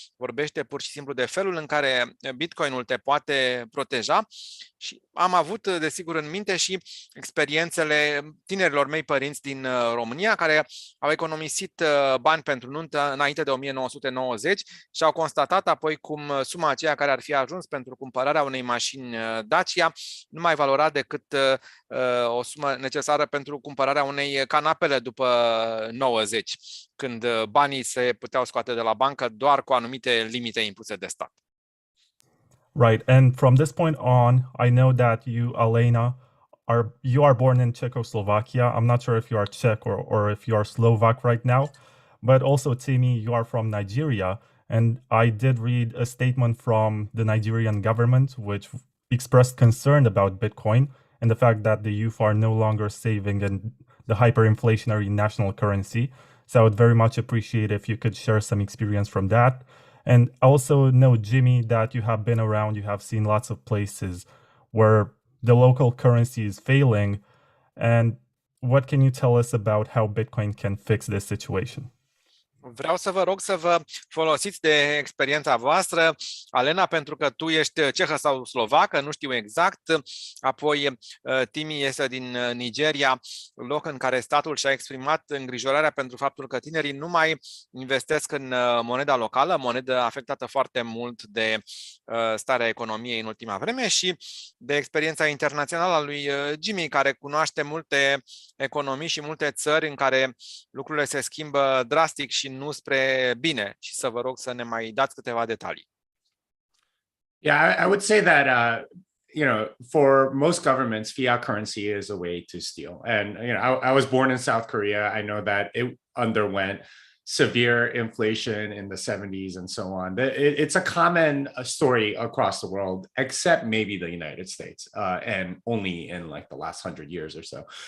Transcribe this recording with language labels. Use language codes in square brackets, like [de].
[ro] Vorbește pur și simplu de felul în care Bitcoinul te poate proteja și am avut, desigur, în minte și experiențele tinerilor mei părinți din România care au economisit bani pentru nuntă înainte de 1990 și au constatat apoi cum suma aceea care ar fi ajuns pentru cumpărarea unei mașini Dacia nu mai valora decât o sumă necesară pentru cumpărarea unei canapele după 90, când banii se puteau scoate de la bancă doar cu anumite limite impuse de stat. [en] Right, and from this point on, I know that you, Alena, you are born in Czechoslovakia. I'm not sure if you are Czech or if you are Slovak right now, but also Timi, you are from Nigeria, and I did read a statement from the Nigerian government which expressed concern about Bitcoin and the fact that the youth are no longer saving in the hyperinflationary national currency. So I would very much appreciate if you could share some experience from that. And I also know, Jimmy, that you have been around, you have seen lots of places where the local currency is failing. And what can you tell us about how Bitcoin can fix this situation? [ro] Vreau să vă rog să vă folosiți de experiența voastră, Alena, pentru că tu ești cehă sau slovacă, nu știu exact. Apoi Timi este din Nigeria, loc în care statul și-a exprimat îngrijorarea pentru faptul că tinerii nu mai investesc în moneda locală, monedă afectată foarte mult de starea economiei în ultima vreme, și de experiența internațională a lui Jimmy, care cunoaște multe economii și multe țări în care lucrurile se schimbă drastic și nu spre bine, și să vă rog să ne mai dați câteva detalii. [en] Yeah, I would say that for most governments, fiat currency is a way to steal. And I was born in South Korea. I know that it underwent severe inflation in the 70s and so on. It's a common story across the world, except maybe the United States, and only in like the last 100 years or so.